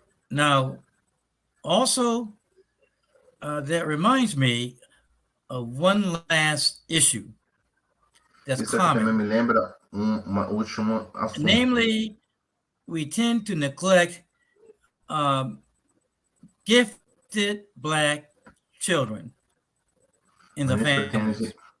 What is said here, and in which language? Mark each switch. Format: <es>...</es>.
<en>Now, also, that reminds me of one last issue that's</en> <pt>Isso</pt> <en>common.</en> <pt>Também me lembra último assunto.</pt> <en>Namely, we tend to neglect gifted Black children in the families.</en>